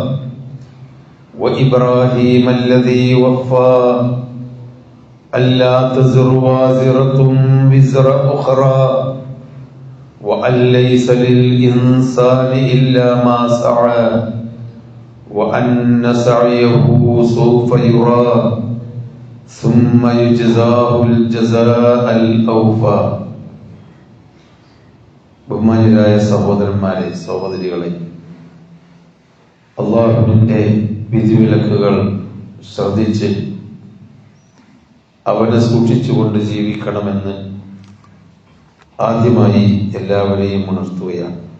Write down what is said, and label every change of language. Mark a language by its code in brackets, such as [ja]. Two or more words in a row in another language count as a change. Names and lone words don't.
[ar] وإبراهيم الذي وفى ألا تزر وازرة وزر أخرى وأن ليس للإنسان إلا ما سعى وأن سعيه سوف يرى ثم يجزاه الجزاء الأوفى [ml] ബഹുമാന്യരായ സഹോദരന്മാരെ, സഹോദരികളെ, അല്ലാഹുവിന്റെ വിധിവിലക്കുകൾ ശ്രദ്ധിച്ച് അവനെ സൂക്ഷിച്ചുകൊണ്ട് ജീവിക്കണമെന്ന് ആദ്യമായി എല്ലാവരെയും ഉണർത്തുകയാണ്.